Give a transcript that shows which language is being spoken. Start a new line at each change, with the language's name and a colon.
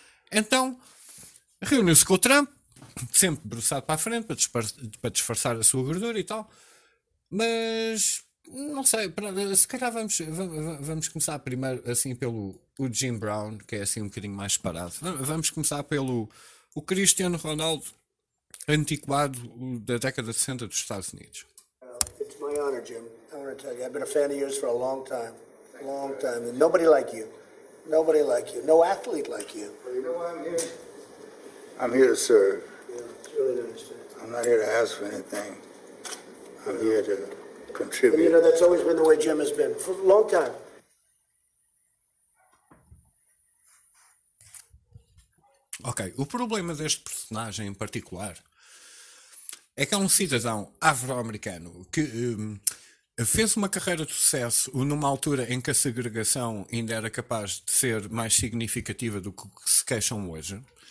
Portuguese: Então, reuniu-se com o Trump, sempre debruçado para a frente, para disfarçar a sua gordura e tal, mas não sei, se calhar vamos começar primeiro assim pelo o Jim Brown, que é assim um bocadinho mais parado. Vamos começar pelo o Cristiano Ronaldo, antiquado da década de 60 dos Estados Unidos.
English: It's my honor, Jim. I want to tell you, I've been a fan of yours for a long time. Long time. And nobody like you. Nobody like you. No athlete like you. Well, you know why I'm here? I'm here to serve. Yeah, it's really nice to. I'm not here to ask for anything. I'm here to And you contribute. know, that's always been the way Jim has been for a long time.
Portuguese: Ok, o problema deste personagem em particular é que é um cidadão afro-americano que fez uma carreira de sucesso numa altura em que a segregação ainda era capaz de ser mais significativa do que se queixam hoje.